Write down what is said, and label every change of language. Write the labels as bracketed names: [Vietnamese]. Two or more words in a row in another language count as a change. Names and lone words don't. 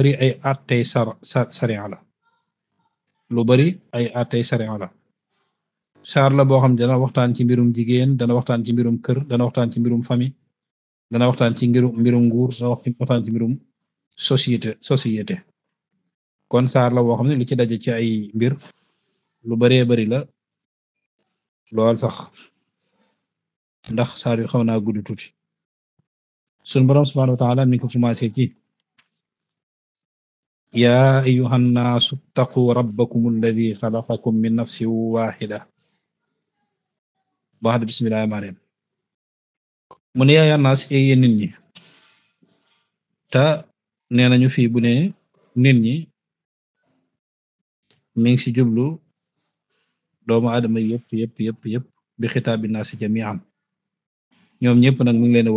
[Wolof] bari ay attey sariya la lu bari ay attey sariya la saar la boo xam ne dana waxtaan ci mbirum jigéen dana waxtaan ci mbirum kër dana waxtaan ci mbirum famille dana waxtaan ci mbirum nguur dana waxtaan ci mbirum société kon saar la boo xam ne li ci daje ci ay mbir lu baree bari la lool sax ndax saar yu xaw naa gudd tuuti sunu Boroom [Arabic] سبحانه وتعالى [Wolof] mi ko commencé ci [Arabic] يا أيها الناس اتقوا ربكم الذي خلقكم من نفس واحدة [Wolof] baax na [Arabic] بسم الله الرحمن الرحيم [Wolof] mu ne [Arabic] يا أيها الناس [Wolof] yéen nit ñi te nee nañu fii bu ne nit ñi mi ngi ci jublu doomu aadama yëpp bi [Arabic] خطاب الناس جميعا [Wolof] ñoom ñëpp nag mu ngi leen woo